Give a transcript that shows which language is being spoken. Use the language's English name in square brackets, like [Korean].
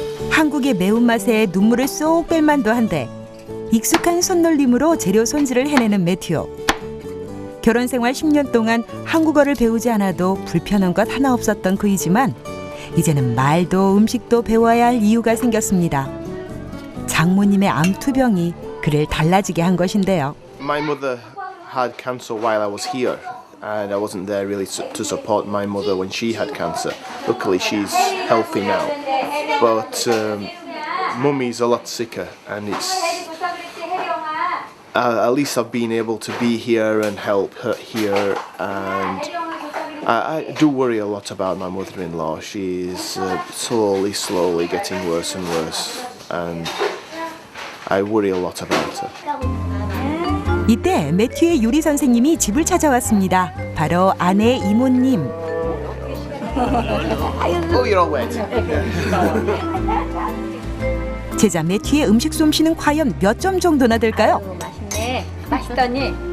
[Korean] 한국의 매운맛에 눈물을 쏙 뺄 만도 한데 익숙한 손놀림으로 재료 손질을 해내는 매튜. 결혼 생활 10년 동안 한국어를 배우지 않아도 불편한 것 하나 없었던 그이지만 이제는 말도 음식도 배워야 할 이유가 생겼습니다. 장모님의 암투병이 그를 달라지게 한 것인데요. [English] My mother had cancer while I was here, and I wasn't there really to support my mother when she had cancer. Luckily, she's healthy now, but Mummy's a lot sicker, and it's at least I've been able to be here and help her here, and I do worry a lot about my mother-in-law. She's slowly getting worse and worse, and I worry a lot about her. [Korean] 이때 매튜의 요리 선생님이 집을 찾아왔습니다. 바로 아내 이모님. [English] Oh, you're all wet. [Korean] 제자 매튜의 음식 솜씨는 과연 몇 점 정도나 될까요? 맛있네. 맛있더니.